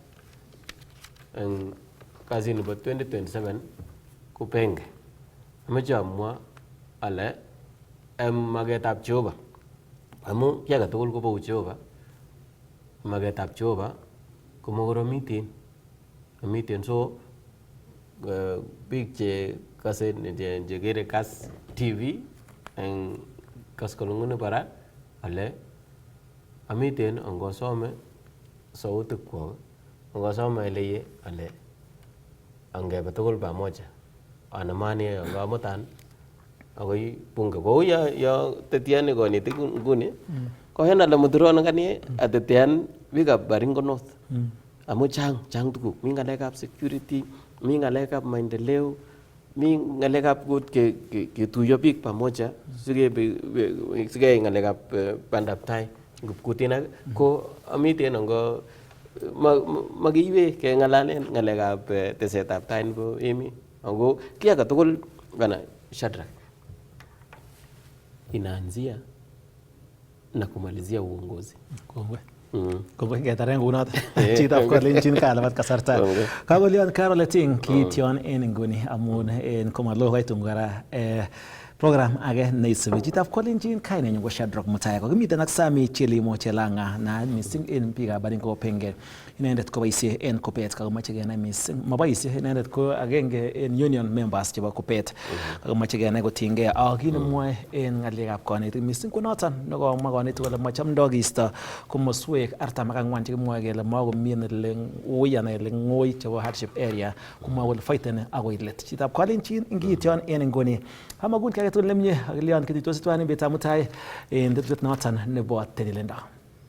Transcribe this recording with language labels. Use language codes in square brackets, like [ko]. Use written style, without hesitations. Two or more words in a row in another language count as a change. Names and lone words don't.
[kln] en kazi nebo 2027 ku penge omeja mwa ale magetab Jehova amu kiaga tugul ko bo Jehova magetab Jehova ko mogoro miten [en] so big [kln] che kase je gere Kass TV en Kass kolungune para ale amiten angosome sauti kwa angosome leye ale angebe tugul pamoja anamani angamutan agoi bunge ko ya tetiane konetik nguni ko hena la mudron ngani atetian biga Baringo North amu chang tuguk mi ngalekab security mi ngalekab maendeleo mi ngalekab gut ke tuyo biik pamoja sige ngalekab Bandaptai kutina ko amiten ngo magiwe ke ngalalen ngalekab tesetab tai nebo emi ngo kiaga tugul bana Shadrack [sw] inaanzia na kumalizia uongozi. [kln] Kongoi ketaren kunot chitab kolenjin kalabat kasarta. Kagolion Caroleting kiition en nguni amun en komalo koitum kora program age neisubi chitab kolenjin kainenyu ko Shadrack Mutai ko kimiten ak Sami Chelimo Chelanga na missing en biikab Baringo Penge inendet ko boisie en KUPPET kakomoche kenai missing maboisie inendet ko agenge en [en] union members [kln] chebo KUPPET kakomoche kenai kotinygei ak kit nemwoe en ngalekab konetik missing ko noton nekomwa konetik kole machamdoo kisto komoswek 44 chekimwoe kele makomii ele ui anan ele ng'oi chebo [en] hardship area [kln] komwoe kole fighten akoi let chitab kolenjin ngiition en nguni amagun kage tugul nemie ak lion kititosi tuan en betab mutai en tetut noton nebo tililindo.